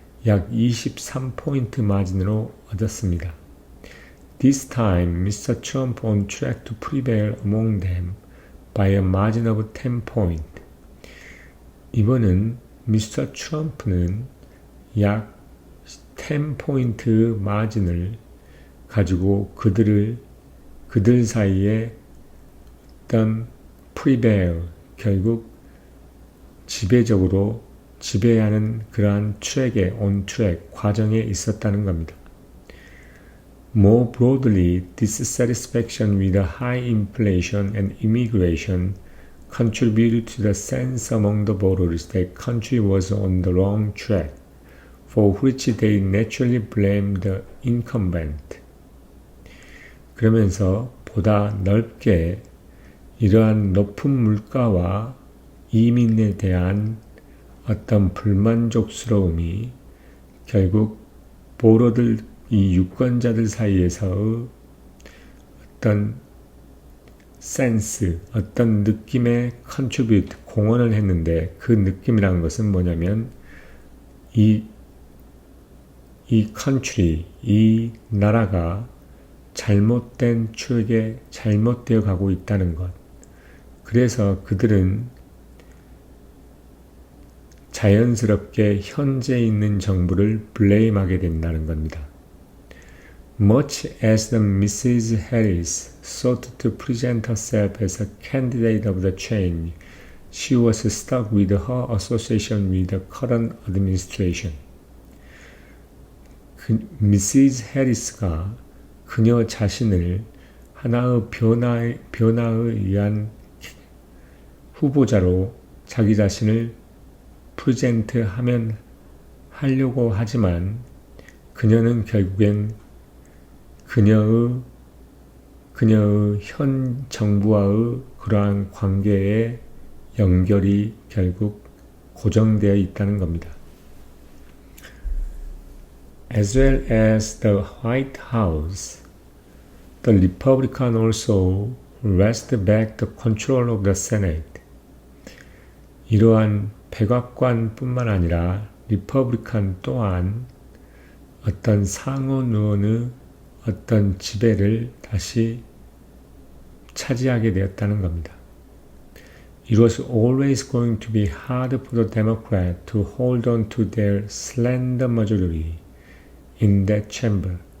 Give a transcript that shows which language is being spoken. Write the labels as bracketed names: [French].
[Korean] 약 23포인트 마진으로 얻었습니다. [English] This time, Mr. Trump on track to prevail among them by a margin of 10 point. [Korean] 이번은 미스터 트럼프는 약 10포인트 마진을 가지고 그들 사이에 어떤 prevail, 결국 지배적으로 지배하는 그러한 on track 과정에 있었다는 겁니다. [English] More broadly, dissatisfaction with high inflation and immigration contributed to the sense among the voters that country was on the wrong track, for which they naturally blamed the incumbent. [Korean] 그러면서 보다 넓게 이러한 높은 물가와 이민에 대한 어떤 불만족스러움이 결국 보로들 이 유권자들 사이에서의 어떤 센스, 어떤 느낌에 contribute, 공헌을 했는데 그 느낌이라는 것은 뭐냐면 이 country, 이 나라가 잘못된 추억에 잘못되어 가고 있다는 것. 그래서 그들은 자연스럽게 현재 있는 정부를 블레임하게 된다는 겁니다. [English] Much as the Mrs. Harris sought to present herself as a candidate of the change, she was stuck with her association with the current administration. [Korean] 미시즈 해리스가 그녀 자신을 하나의 변화에 의한 후보자로 자기 자신을 프레젠트 하려고 하지만 그녀는 결국엔 그녀의 현 정부와의 그러한 관계의 연결이 결국 고정되어 있다는 겁니다. [English] As well as the White House, the Republican also wrested back the control of the Senate. [Korean] 이러한 백악관뿐만 아니라 리퍼블리칸 또한 어떤 상원 의원의 어떤 지배를 다시 차지하게 되었다는 겁니다. [English] It was always going to be hard for the Democrats to hold on to their slender majority in that chamber.